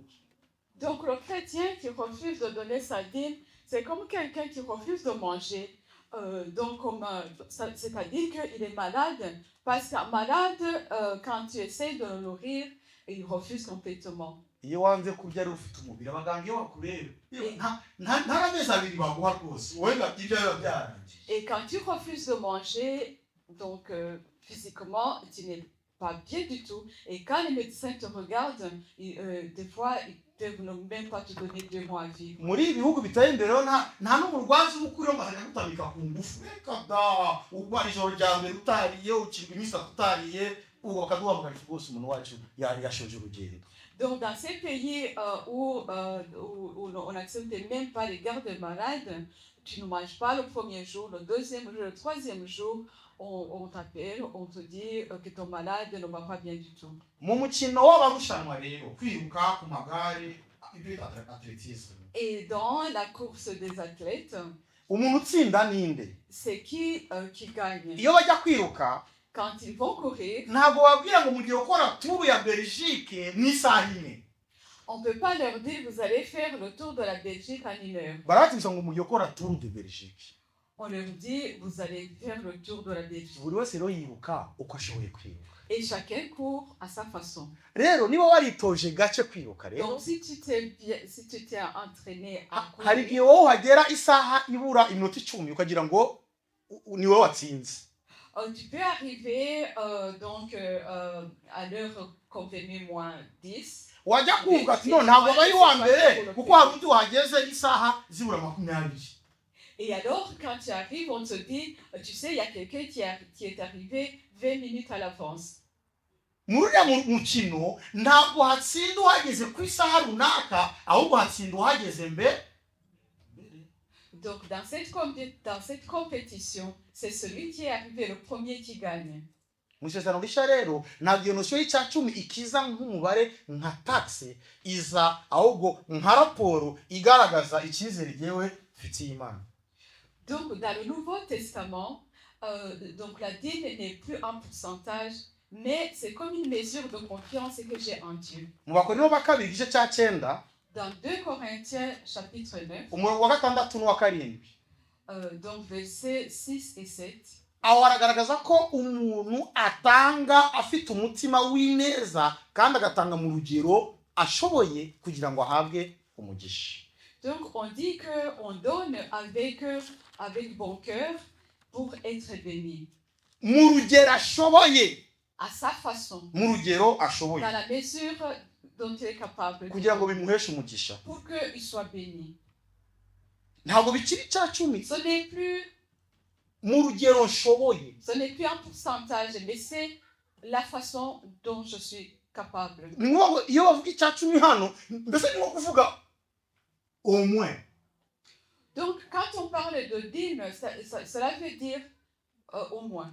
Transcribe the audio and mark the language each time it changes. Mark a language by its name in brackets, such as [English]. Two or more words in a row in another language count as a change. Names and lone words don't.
[French] Donc le chrétien qui refuse de donner sa dîme, c'est comme quelqu'un qui refuse de manger. C'est-à-dire qu'il est malade, parce qu'un malade, quand tu essaies de le nourrir, il refuse complètement. [Kinyarwanda] Iyo wanze kurya ari ufite umubiri abaganga iyo bakureba nta amezi abiri baguha rwose wowe ibyo biba byarangiye. [French] Et quand tu refuses de manger, donc physiquement, tu n'es pas bien du tout. Et quand les médecins te regardent, des fois, ils ne peuvent même pas te donner 2 mois à vivre. [Kinyarwanda] Muri ibihugu biteye imbere nta n'umurwazi ukuriho ngo ajya gutamika ku ngufu reka da urwara ijoro rya mbere utariye ukirwa iminsi utariye ubu bakaduhamagara rwose umuntu wacu yashoje urugendo. [French] Donc dans ces pays où on n'accepte même pas les gardes malades, tu ne manges pas le premier jour, le deuxième jour, le troisième jour, on t'appelle, on te dit que ton malade ne va pas bien du tout. [Kinyarwanda] Mu mukino w'abarushanwa rero kwiruka ku magare ibyo athlétisme. [French] Et dans la course des athlètes, [Kinyarwanda] umuntu utsinda ninde? [French] C'est qui gagne? [Kinyarwanda] Iyo bajya kwiruka [French] quand ils vont courir, [Kinyarwanda] ntabwo wabwira ngo mugiye gukora tour ya Belgique n'isaha imwe. [French] On ne peut pas leur dire vous allez faire le tour de la Belgique en 1 heure. [Kinyarwanda] Baratubwira ngo mugiye gukora [French] tour de Belgique. On leur dit vous allez faire le tour de la Belgique. [Kinyarwanda] Buri wese rero yiruka uko ashoboye kwiruka. [French] Et chacun court à sa façon. [Kinyarwanda] Rero niba waritoje gace kwiruka rero. [French] Donc si tu t'es entraîné à courir. [Kinyarwanda] Hari igihe wowe hagera isaha ibura iminota 10 ukagira ngo niwe watsinze. [French] Tu peux arriver à l'heure convenue moins 10. [Kinyarwanda] Wajya kuvuga ati no ntabwo bari wa mbere kuko hari undi wageze isaha zibura 20. [French] Et alors quand tu arrives on te dit tu sais il y a quelqu'un qui est arrivé 20 minutes à l'avance. [Kinyarwanda] Muri mukino ntabwo hatsinda uhageze ku isaha runaka ahubwo hatsinda uhageze mbere. [French] Donc dans cette compétition, c'est celui qui est arrivé le premier qui gagne. [Kinyarwanda] Musezerano rishya rero ntabwo iyo notion y'icya cumi ikiza nk'umubare nka taxe iza ahubwo nka raporo igaragaza icyizere yewe mfitiye Imana. [French] Donc dans le Nouveau Testament, donc la dîme n'est plus un pourcentage, mais c'est comme une mesure de confiance que j'ai en Dieu. [Kinyarwanda] Mu Bakorinto ba kabiri igice cya 9 [French] dans 2 Corinthiens chapitre 9, [Kinyarwanda] umurongo wa 6 n'uwa 7, [French] donc versets 6 et 7, [Kinyarwanda] aho aragaragaza ko umuntu atanga afite umutima w'ineza kandi agatanga mu rugero ashoboye kugira ngo ahabwe umugisha. [French] Donc on dit que on donne avec bon cœur pour être béni. [Kinyarwanda] Mu rugero ashoboye, [French] à sa façon, [Kinyarwanda] mu rugero ashoboye, [French] dans la mesure dont il est capable, [Kinyarwanda] kugira ngo bimuheshe umugisha. [French] pour qu'il soit béni. [Kinyarwanda] Ntabwo bikiri icya cumi. [French] Ce n'est plus [Kinyarwanda] mu rugero nshoboye. [French] Ce n'est plus un pourcentage, mais c'est la façon dont je suis capable. [Kinyarwanda] Iyo bavuga icya cumi hano, mbese ni nko kuvuga [French] au moins. Donc quand on parle de dîme, cela veut dire au moins.